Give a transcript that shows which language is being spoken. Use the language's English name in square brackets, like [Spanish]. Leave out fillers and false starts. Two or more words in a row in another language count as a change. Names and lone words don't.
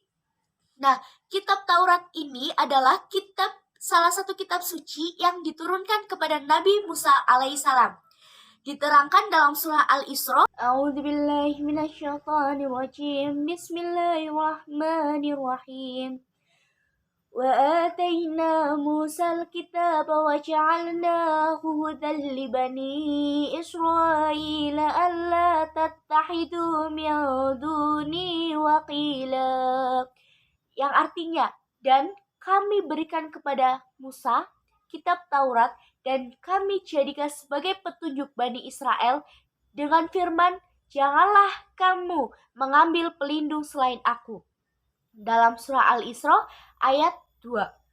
[Indonesian] Nah, kitab Taurat ini adalah salah satu kitab suci yang diturunkan kepada Nabi Musa alaihissalam. Diterangkan dalam surah Al-Isra. [Arabic] أعوذ بالله من الشيطان الرجيم. بسم الله الرحمن الرحيم. وآتينا موسى الكتاب وجعلناه هدى لبني إسرائيل ألا تتخذوا من دوني وكيلا. [Indonesian] Yang artinya, dan kami berikan kepada Musa kitab Taurat dan kami jadikan sebagai petunjuk Bani Israel dengan firman, janganlah kamu mengambil pelindung selain aku. Dalam surah Al-Isra ayat 2.